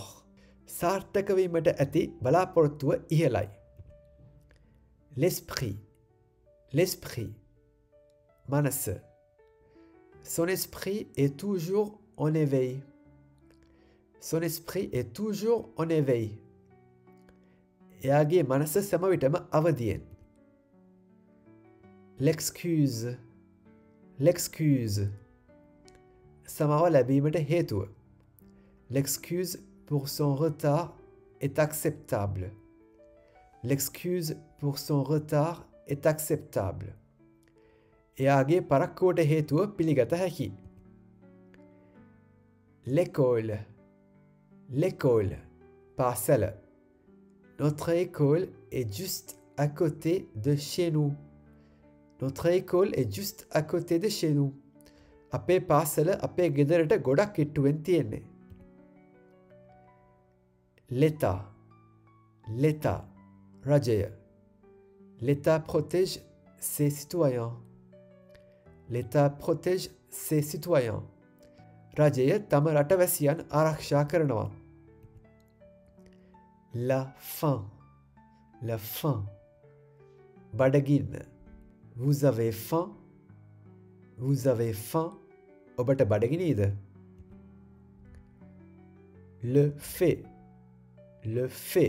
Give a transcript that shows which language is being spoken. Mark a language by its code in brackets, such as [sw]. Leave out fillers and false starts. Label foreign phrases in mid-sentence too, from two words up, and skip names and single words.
[si] සාර්ථකවීමට ඇති බලාපොරොත්තුව ඉහළයි. [fr] L'esprit, l'esprit. [si] Manas. [fr] Son esprit est toujours en éveil. Son esprit est toujours en éveil. [si] එයාගේ මනස සෑම විටම අවදියෙන්. [fr] L'excuse, l'excuse. [si] සමාව ලැබීමට හේතුව. [fr] L'excuse pour son retard est acceptable. L'excuse pour son retard est acceptable. [si] එයාගේ පරක්කුවට හේතුව පිළිගත හැකි. [fr] L'école, l'école, පාසල. Notre école est juste à côté de chez nous. Notre école est juste à côté de chez nous. [si] අපේ පාසල අපේ ගෙදරට ගොඩක් කිට්ටුවෙන් තියෙන්නේ. [fr] L'État, l'État, රජය. L'État protège ses citoyens. L'État protège ses citoyens. [si] රජය තම රටවැසියන් ආරක්ෂා කරනවා. [fr] La faim, la faim. Badagin. Vous avez faim? Vous avez faim? [si] ඔබට බඩගිනිද. [fr] Le fait, le fait.